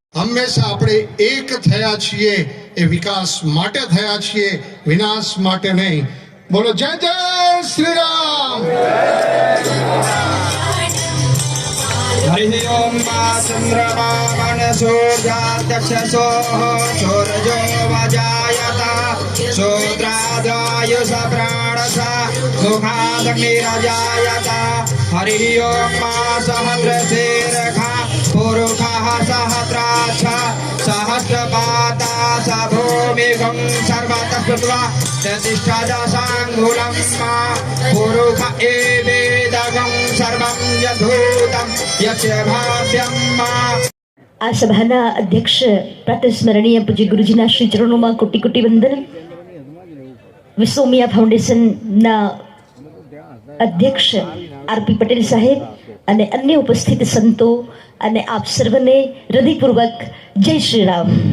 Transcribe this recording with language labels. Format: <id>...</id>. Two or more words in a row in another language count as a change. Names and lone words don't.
<gu>હંમેશા આપણે એક થયા છીએ એ વિકાસ માટે થયા છીએ, વિનાશ માટે નહીં. બોલો જય જય શ્રી રામ.</gu> <sa>हरि ओम चंद्रमा मनसो जातक्षसो सूरजो वजायता शूद्राद्वायुष प्राणसा मुखादग्निरजायता. हरि ओम सहस्रशीर्षा पुरुषः सहस्राक्ष सहस्रपाता स भूमिगं सर्वतः कृत्वा प्रतिष्ठादशाङ्गुलं पुरुष एवेदगं सर्वं यद्भूतं यच्च भाव्यं.</sa> <gu>આ સભાના અધ્યક્ષ પ્રાતસ્મરણીય પૂજ્ય ગુરુજીના શ્રી ચરણોમાં કોટી કોટી વંદન. વિશ્વમિયા ફાઉન્ડેશનના અધ્યક્ષ આરપી પટેલ સાહેબ અને અન્ય ઉપસ્થિત સંતો અને આપ સર્વને હૃદયપૂર્વક જય શ્રી રામ.</gu>